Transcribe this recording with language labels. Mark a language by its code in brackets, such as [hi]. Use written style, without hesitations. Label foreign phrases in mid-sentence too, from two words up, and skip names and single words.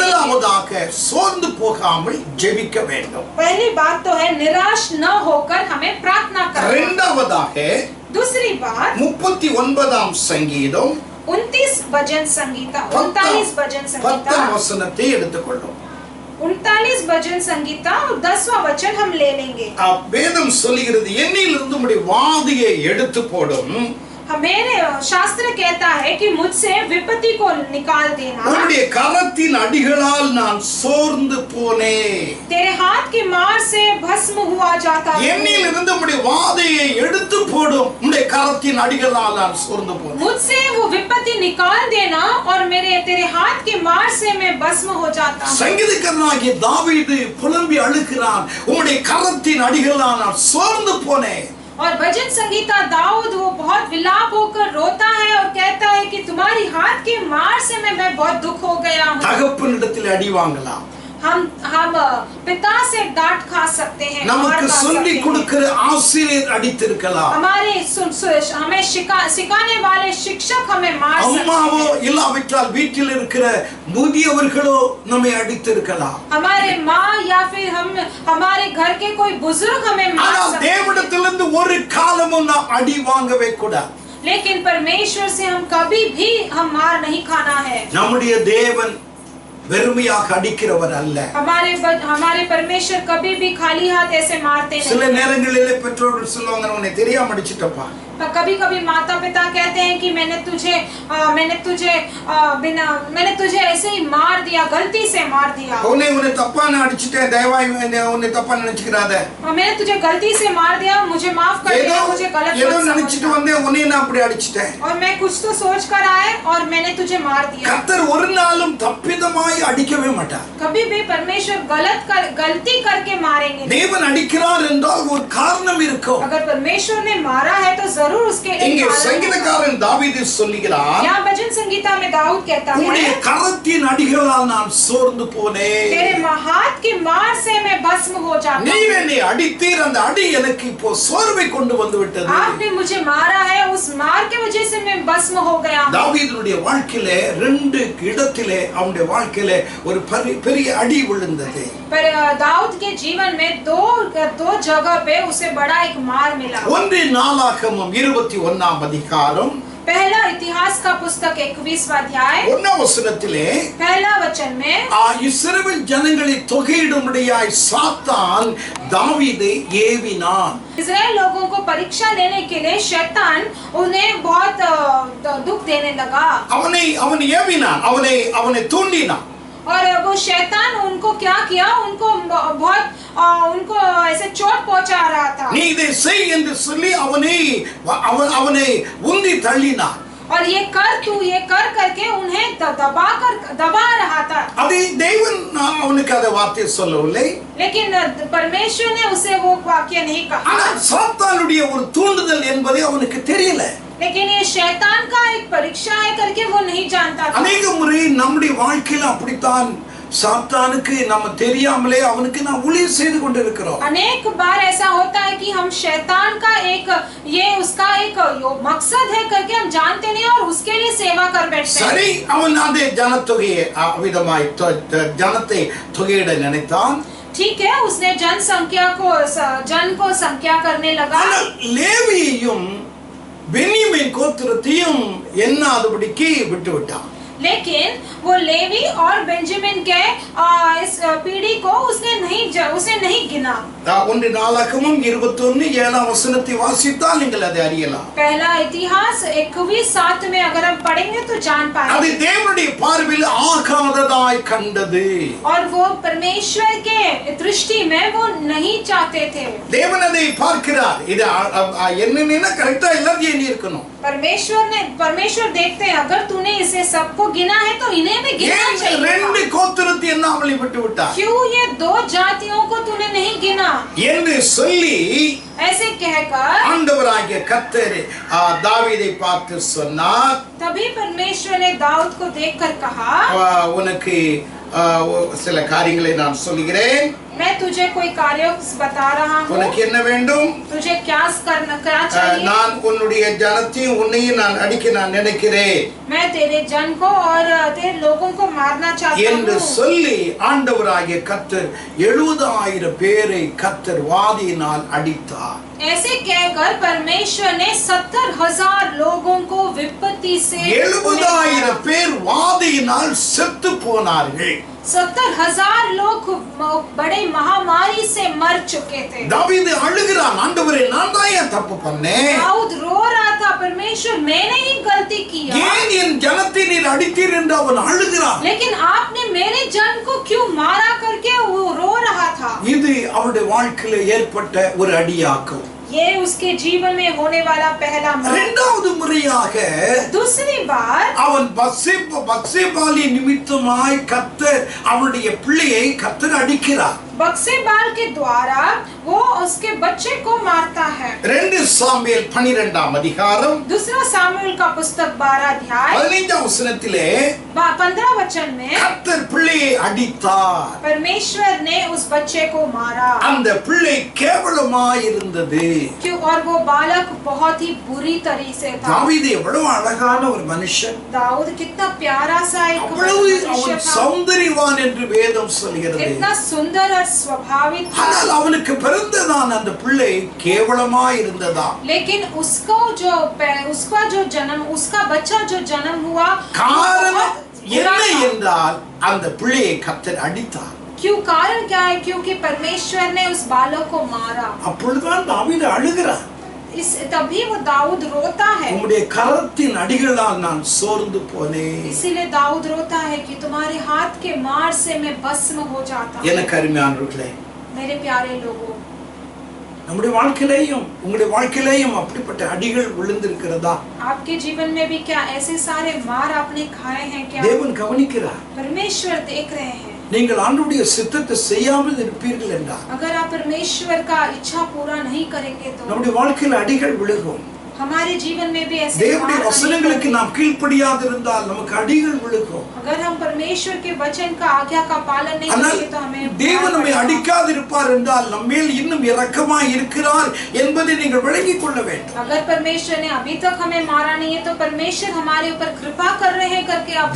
[ta] முதலாவதாக சோர்ந்து போகாமல் ஜெபிக்க வேண்டும். [hi] पहली बात तो है निराश न होकर हमें प्रार्थना करना। [ta] இரண்டாவதாக [hi] दूसरी बात [ta] 39ஆம் சங்கீதம் [hi] 29 भजन संगीता 39 भजन 10 संगीता [ta] வசனத்தை எடுத்துக்கொள்ளும். [hi] 39 भजन संगीता और 10वां वचन हम ले लेंगे। [ta] வேதம் சொல்லுகிறது, என்னிலிருந்து உம்முடைய வாதையை எடுத்து போடும், [hi] मेरे शास्त्र कहता है कि मुझसे विपत्ति को निकाल देना। [ta] உம்முடைய கரத்தின் அடிகளால் நான் சோர்ந்து போனேன். [hi] तेरे हाथ की मार से भस्म हुआ जाता है। [ta] என்னிலிருந்து உம்முடைய வாதையை எடுத்து போடும், உம்முடைய கரத்தின் அடிகளால் நான் சோர்ந்து போனேன். [hi] मुझसे वो विपत्ति निकाल देना और मेरे तेरे हाथ की मार से मैं भस्म हो जाता हूँ। [ta] சங்கீதக்காரனாகிய தாவீது புலம்பி அழுகிறான், உம்முடைய கரத்தின் அடிகளால் நான் சோர்ந்து போனேன். [hi] और भजन संगीता दाऊद वो बहुत विलाप होकर रोता है और कहता है कि तुम्हारी हाथ की मार से मैं बहुत दुख हो गया हूँ। [ta] தகப்பனிடத்தில் அடி வாங்கலாம். [hi] हम पिता से डांट खा सकते हैं, मार [ta] நமக்கு [hi] खा [ta] சொல்லி [hi] सकते हैं। [ta] கொடுக்கிற ஆசிரியர் அடித்திருக்கலாம். [hi] हमारे हमें सिखाने वाले शिक्षक हमें मार सकते [ta] அம்மாவோ [hi] हैं। [ta] இல்லாவிட்டால் வீட்டில் இருக்கிற முதியவர்களோ நம்மை அடித்திருக்கலாம். [hi] हमारे माँ या फिर हमारे घर के कोई बुजुर्ग हमें मार [ta] ஆனால் [hi] सकते हैं। [ta] தேவனிடத்திலிருந்து ஒரு காலமும் நாம் அடி வாங்கவே கூடாது. [hi] लेकिन परमेश्वर से हम कभी भी हम मार नहीं खाना है। [ta] நம்முடைய தேவன் வெறுமையாக அடிக்கிறவர் அல்ல. [hi] हमारे परमेश्वर कभी भी खाली हाथ ऐसे मारते [ta] சில [hi] नहीं। [ta] நேரங்களிலே பெற்றோர்கள் சொல்லுவாங்க, உன்னை தெரியாம அடிச்சிட்டப்பா. [hi] कभी कभी माता पिता कहते हैं कि मैंने तुझे ऐसे ही मार दिया, गलती से मार दिया। [ta] உன்னை தப்பா நான் அடிச்சிட்டேன், தயவாய் உன்னை தப்பா நினைச்சுக்கிறாத. [hi] मैंने तुझे गलती से मार दिया, मुझे माफ कर [ta] ஏதோ [hi] दिया, मुझे गलत [ta] ஏதோ [hi] मत [ta] நினைச்சிட்டு [hi] समझना। [ta] வந்தேன், உன்னை நான் அப்படி அடிச்சிட்டேன். [hi] और मैं कुछ तो सोच कर आए और मैंने तुझे मार दिया। [ta] கர்த்தர் ஒரு நாளும் தப்பிதமாய் அடிக்கவே மாட்டார். [hi] कभी भी परमेश्वर गलती करके मारेंगे नहीं। [ta] தேவன் அடிக்கிறார் என்றால் ஒரு காரணம் இருக்கும். [hi] अगर परमेश्वर ने मारा है तो जरूर उसके लिए [ta] இங்கே [hi] कारण होगा। [ta] சங்கீதக்காரன் தாவீது சொல்லுகிறார், [hi] यहाँ भजन संगीता में दाऊद कहता [ta] உம்முடைய [hi] है [ta] கரத்தின் அடிகளால் நான் சோர்ந்து போனேன். [hi] तेरे हाथ की मार से मैं भस्म हो जाता [ta] நீர் [hi] हूँ। [ta] என்னை அடித்தீர், அந்த அடி எனக்கு இப்போ சோர்வை கொண்டு வந்து விட்டது. [hi] आपने मुझे मारा है, उस मार के वजह से मैं भस्म हो गया हूँ। [ta] தாவீதுடைய வாழ்க்கையிலே ரெண்டு இடத்திலே அவனுடைய வாழ்க்கையிலே ஒரு பெரிய அடி விழுந்தது. [hi] पर दाऊद के जीवन में दो जगह पे उसे बड़ा एक मार मिला। [ta] ஒன்று நாளாகமம் 21ஆம் அதிகாரம் [hi] पहला इतिहास का पुस्तक 21वां अध्याय [ta] 1ஆம் வசனத்திலே [hi] पहला वचन में [ta] இஸ்ரவேல் ஜனங்களை தொகையிடும்படியாய் சாத்தான் தாவீதை ஏவினான். [hi] इजराइल लोगों को परीक्षा लेने के लिए शैतान उन्हें बहुत दुख देने लगा। [ta] அவன் ஏவினான், அவனை தூண்டினான். [hi] और वो शैतान उनको क्या किया, उनको ऐसे चोट पहुंचा रहा था। [ta] நீ இதை செய் என்று சொல்லி அவனை உந்தி தள்ளினான். [hi] और ये कर करके उन्हें दबा रहा था। [ta] அதை தேவன் அவனுக்கு அந்த வார்த்தை சொல்லவில்லை. [hi] लेकिन परमेश्वर ने उसे वो वाक्य नहीं कहा। [ta] ஆனால் சாத்தானுடைய ஒரு தூண்டுதல் என்பதை அவனுக்கு தெரியல. [hi] लेकिन ये शैतान का एक परीक्षा है करके वो नहीं जानता था। [ta] அநேக முறை நம்முடைய வாழ்க்கையில அப்படித்தான் சாத்தானுக்கு நம்ம தெரியாமலே அவனுக்கு நாம் ஊழியம் செய்து கொண்டிருக்கிறோம். [hi] अनेक बार ऐसा होता है कि हम शैतान का उसका एक मकसद है करके हम जानते नहीं और उसके लिए सेवा कर बैठते हैं। [ta] சரி, அவன் அந்த ஜனத்தொகையை விதமாய் ஜனத்தை தொகையிட நினைத்தான். [hi] ठीक है, उसने जन को संख्या करने लगा। [ta] ஆனால் லேவியையும் பென்யமீன் கோத்திரத்தையும் எண்ணாதபடிக்கு விட்டு விட்டான். [hi] लेकिन वो लेवी और बेंजामिन के इस पीढ़ी को उसे नहीं गिना। [ta] ஒன்று நாளாகமம் 21:7 வசனத்தை வாசித்தால் நீங்கள் அதை அறியலாம். [hi] पहला इतिहास 21:7 में अगर हम पढ़ेंगे तो जान [ta] அது [hi] पाएंगे। [ta] தேவனுடைய பார்வையில் ஆகாததாய் கண்டது. [hi] और वो परमेश्वर के दृष्टि में वो नहीं चाहते थे। [ta] தேவன் அதை பார்க்கிறார். இது என்னன்னா கரெக்டா எல்லாத்தையும் எண்ணி இருக்கணும். [hi] परमेश्वर देखते हैं, अगर तूने इसे सबको गिना है तो इन्हें भी गिनना [ta] ஏன் [hi] चाहिए [ta] ரெண்டு [hi] था। [ta] கோத்திரத்தை எண்ணாமலே விட்டு விட்டார் [hi] क्यों ये दो जातियों को तूने नहीं गिना? [ta] என்று சொல்லி [hi] ऐसे कहकर [ta] ஆண்டவராகிய கர்த்தர் தாவீதை பார்த்து சொன்னார், [hi] तभी परमेश्वर ने दाऊद को देखकर कहा, [ta] உனக்கு சில காரியங்களை நான் சொல்கிறேன், [hi] मैं तुझे कोई कार्य बता रहा हूँ, [ta] உனக்கு என்ன வேண்டும்? [hi] तुझे क्या चाहिए? [ta] நான் உன்னுடைய ஜனத்தையும் உன்னையும் நான் அடிக்க நான் நினைக்கிறேன் [hi] मैं तेरे जन को और तेरे लोगों को मारना चाहता [ta] என்று [hi] हूँ। [ta] சொல்லி ஆண்டவராகிய கர்த்தர் 70,000 பேரை கர்த்தர் வாதியினால் அடித்தார். [hi] ऐसे कहकर परमेश्वर ने 70,000 लोगों को विपत्ति से [ta] 70,000 பேர் வாதியினால் செத்து போனார்கள். [hi] 70,000 लोग बड़े महामारी से मर चुके थे। [ta] தாவீது அழுகிறான், ஆண்டவரே நான் தான் ஏன் தப்பு பண்ணேன்? [hi] दाऊद रो रहा था, परमेश्वर मैंने ही गलती किया, [ta] ஏன் என் ஜனத்தை நீர் அடித்தீர் என்று அவன் அழுகிறான். [hi] लेकिन आपने मेरे जन को क्यों मारा करके वो रो रहा था। [ta] இது அவருடைய வாழ்க்கையில ஏற்பட்ட ஒரு அடியாக்கம். [hi] ये उसके जीवन में होने वाला पहला मौत। [ta] இரண்டாவது முறையாக [hi] दूसरी बार [ta] அவன் பத்சேபாளி நிமித்தமாய் கர்த்தர் அவனுடைய பிள்ளையை கர்த்தர் அடிக்கிறார். [hi] बक्सेबाल के द्वारा वो उसके बच्चे को मारता है। [ta] 2 சாமுவேல் 12ஆம் அதிகாரம் [hi] दूसरा सामुएल का पुस्तक 12 अध्याय [ta] 15ஆம் வசனத்திலே [hi] 15 वचन में [ta] கர்த்தர் பிள்ளையை அடித்தார். [hi] परमेश्वर ने उस बच्चे को मारा। [ta] அந்த பிள்ளை கேவலமாய் இருந்தது. [hi] क्यों? और वो बालक बहुत ही बुरी तरीके से था। [ta] தாவீது எவ்வளவு அழகான ஒரு மனுஷன், [hi] दाऊद कितना प्यारा सा एक [ta] அவ்வளவு [hi] मनुष्य [ta] அவன் [hi] था, [ta] சௌந்தரியவான் என்று வேதம் சொல்கிறது. [hi] कितना सुंदर और स्वाभाविक था। [ta] ஆனால் அவனுக்கு பிறந்ததான் அந்த பிள்ளை கேவலமாய் இருந்ததா. [hi] लेकिन उसका जो जन्म, उसका बच्चा जो जन्म हुआ, [ta] காரணம் [hi] बहुत [ta] என்ன [hi] बुरा था। [ta] என்றால் அந்த பிள்ளையை கர்த்தர் அடித்தார். [hi] क्यों? कारण क्या है? क्योंकि परमेश्वर ने उस बालक को मारा। [ta] அப்பொழுதுதான் தாவீது அழுகிறான், [hi] तभी वो दाऊद रोता है। [ta] உம்முடைய கரத்தின் அடிகளால் நான் சோர்ந்து போனேன். [hi] इसीलिए दाऊद रोता है कि तुम्हारे हाथ के मार से मैं भस्म हो जाता हूं। [ta] எனக்கு அருமையானவர்களே, [hi] मेरे प्यारे लोगों, [ta] நம்முடைய வாழ்க்கையிலேயும் உங்களுடைய வாழ்க்கையிலேயும் அப்படிப்பட்ட அடிகள் விழுந்திருக்கிறதா? [hi] आपके जीवन में भी क्या ऐसे सारे मार आपने खाए हैं क्या? [ta] தேவன் கவனிக்கிறார். [hi] परमेश्वर देख रहे हैं। [ta] நீங்கள் ஆண்டவருடைய சித்தத்தை செய்யாமல் இருப்பீர்கள் என்றால் [hi] अगर आप परमेश्वर का इच्छा पूरा नहीं करेंगे तो [ta] நம்முடைய வாழ்க்கையில் அடிகள் விழுகும். [hi] हमारे जीवन में भी ऐसे [ta] தேவனுடைய [hi] मार आने [ta] வசனங்களுக்கு [hi] लगेंगे। [ta] நாம் கீழ்ப்படியாது இருந்தால் நமக்கு அடிகள் விழுகும். [hi] अगर हम परमेश्वर के वचन का आज्ञा का पालन नहीं [ta] ஆனால் [hi] करेंगे तो हमें [ta] தேவன் நம்மை அடிக்காதிருப்பார் என்றால் நம்மேல் இன்னும் இரக்கமாய் இருக்கிறார் என்பதை நீங்கள் விளங்கிக் கொள்ள வேண்டும். [hi] अगर परमेश्वर ने अभी तक हमें मारा नहीं है तो परमेश्वर हमारे ऊपर कृपा कर रहे हैं करके आप